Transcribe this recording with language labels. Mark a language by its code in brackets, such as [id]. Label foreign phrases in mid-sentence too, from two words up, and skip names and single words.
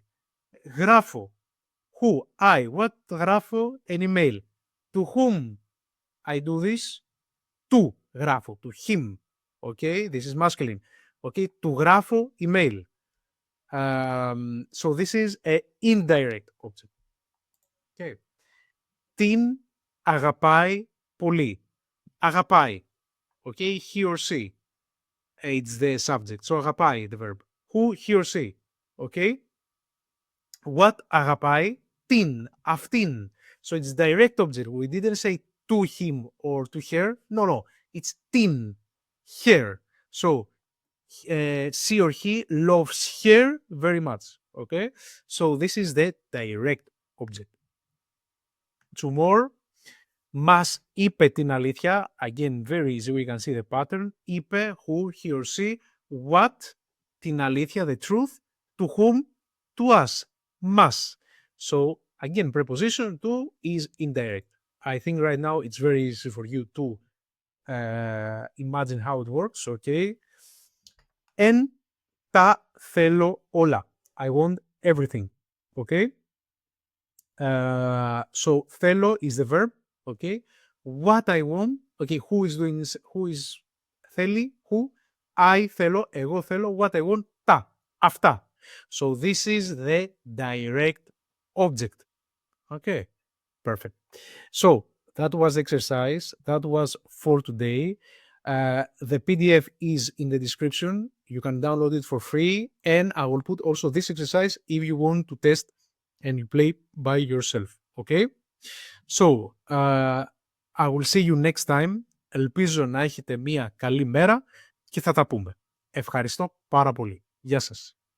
[en] Γράφω. Who? I. What γράφω? An email. To whom I do this? To γράφω. To him. Okay, this is masculine. Okay, to γράφω email. So this is an indirect object. [el] Okay. Την αγαπάει πολύ. Αγαπάει. [en] Okay, he or she. It's the subject. So αγαπάει, the verb. Who? He or she. Okay. What αγαπάει? [el] Την. Αυτήν. [en] So it's direct object. We didn't say to him or to her. No. It's την. Her. So she or he loves her very much. Okay. So this is the direct object. Two more. [el] Μας είπε την αλήθεια. [en] Again, very easy. We can see the pattern. Είπε, who, he or she. What? [el] Την αλήθεια, [en] the truth. To whom? To us. Μας. So, again, preposition to is indirect. I think right now it's very easy for you to imagine how it works. [el] Okay. Εν τα θέλω όλα. [en] I want everything. Okay. So, θέλω is the verb. Okay. What I want. Okay. Who is doing this? Who is θέλει? Who? [el] I θέλω. Εγώ θέλω. [en] What I want. [el] Τα. Αυτά. [en] So this is the direct object. Okay. Perfect. So that was the exercise. That was for today. The PDF is in the description. You can download it for free. And I will put also this exercise if you want to test and you play by yourself. Okay. So, I will see you next time. [el] Ελπίζω να έχετε μία καλή μέρα και θα τα πούμε. Ευχαριστώ πάρα πολύ. Γεια σας.